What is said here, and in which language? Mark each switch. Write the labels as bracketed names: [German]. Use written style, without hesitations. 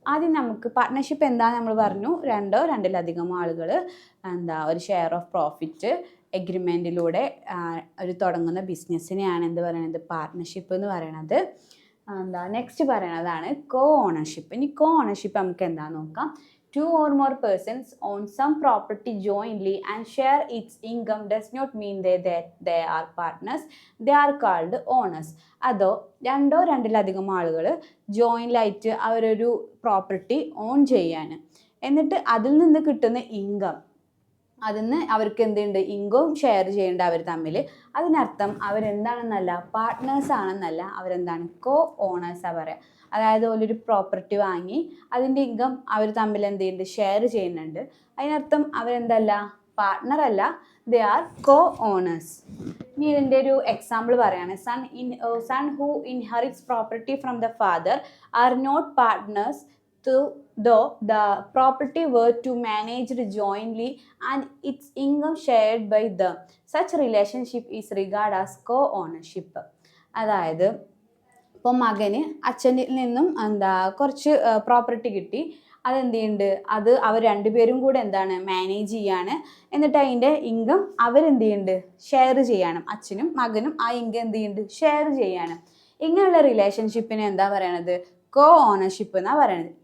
[Malayalam] ആദ്യം നമുക്ക് പാർട്ട്ണർഷിപ്പ് എന്താണെന്ന് നമ്മൾ പറഞ്ഞു. രണ്ടിലധികം ആളുകൾ ഒരു ഷെയർ ഓഫ് പ്രോഫിറ്റ് എഗ്രിമെൻറ്റിലൂടെ ഒരു തുടങ്ങുന്ന ബിസിനസ്സിനെയാണ് എന്ത് പറയുന്നത്? പാർട്ട്ണർഷിപ്പ് എന്ന് പറയണത്. നെക്സ്റ്റ് പറയണതാണ് കോ ഓണർഷിപ്പ്. ഇനി കോ ഓണർഷിപ്പ് നമുക്ക് എന്താണെന്ന് നോക്കാം. [English] two or more persons own some property jointly and share its income does not mean that they are partners. They are called owners. [Malayalam] അതോ രണ്ടോ രണ്ടിലധികം ആളുകൾ ജോയിൻ്റായിട്ട് അവരൊരു പ്രോപ്പർട്ടി ഓൺ ചെയ്യാണ്, എന്നിട്ട് അതിൽ നിന്ന് കിട്ടുന്ന ഇൻകം, അതിന് അവർക്ക് എന്തുണ്ട്, ഇൻകം ഷെയർ ചെയ്യേണ്ട അവർ തമ്മിൽ. അതിനർത്ഥം അവരെന്താണെന്നല്ല, പാർട്ട്നേഴ്സ് ആണെന്നല്ല, അവരെന്താണ്, കോ ഓണേഴ്സാണ് പറയുക. അതായത് ഒരു പ്രോപ്പർട്ടി വാങ്ങി അതിൻ്റെ ഇൻകം അവർ തമ്മിൽ എന്ത് ചെയ്യുന്നുണ്ട്, ഷെയർ ചെയ്യുന്നുണ്ട്. അതിനർത്ഥം അവരെന്തല്ല, പാർട്ട്ണർ അല്ല, [English] They are co owners. [Malayalam] ഇനി ഇതിൻ്റെ ഒരു എക്സാമ്പിൾ പറയാണ്. [English] Son who inherits property from the father are not partners though the property were to managed jointly and its income shared by them. Such relationship is regarded as co-ownership. [Malayalam] അതായത് ഇപ്പോൾ മകന് അച്ഛനിൽ നിന്നും കുറച്ച് പ്രോപ്പർട്ടി കിട്ടി, അതെന്ത് ചെയ്യുന്നുണ്ട്, അത് അവർ രണ്ടുപേരും കൂടെ എന്താണ് മാനേജ് ചെയ്യാണ്, എന്നിട്ട് അതിൻ്റെ ഇൻകം അവരെന്ത് ചെയ്യുന്നുണ്ട്, ഷെയർ ചെയ്യണം. അച്ഛനും മകനും ആ ഇൻകം എന്ത് ചെയ്യുന്നുണ്ട്, ഷെയർ ചെയ്യാണ്. ഇങ്ങനെയുള്ള റിലേഷൻഷിപ്പിനെ എന്താ പറയണത്, കോ ഓണർഷിപ്പ് എന്നാണ് പറയുന്നത്.